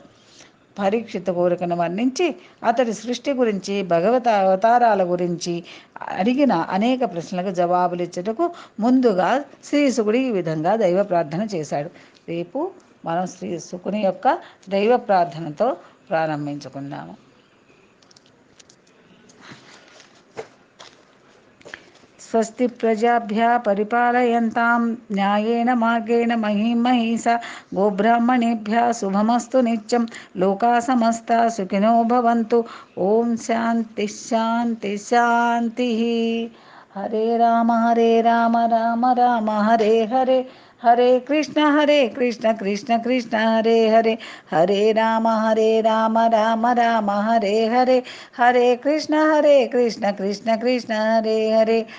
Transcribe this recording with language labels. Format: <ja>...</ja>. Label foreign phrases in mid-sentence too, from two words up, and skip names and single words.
<te>పరీక్షిత కోరికను వర్ణించి అతడి సృష్టి గురించి, భగవత అవతారాల గురించి అడిగిన అనేక ప్రశ్నలకు జవాబులిచ్చుటకు ముందుగా శ్రీ శుకుడు ఈ విధంగా దైవ ప్రార్థన చేశాడు. రేపు మనం శ్రీ శుకుని యొక్క దైవ ప్రార్థనతో ప్రారంభించుకుందాము.</te> <sa>స్వస్తి ప్రజాభ్య పరిపాలయంతాం న్యాయేన మార్గేణ మహీం మహీసా గోబ్రాహ్మణేభ్య శుభమస్తు నిత్యం. లోకా సమస్తా సుఖినో భవంతు. ఓం శాంతి శాంతి శాంతి. హరే రామ రామ రామ హరే హరే, హరే కృష్ణ కృష్ణ కృష్ణ హరే హరే, హరే రామ రామ రామ హరే హరే, హరే కృష్ణ కృష్ణ కృష్ణ హరే హరే.</sa>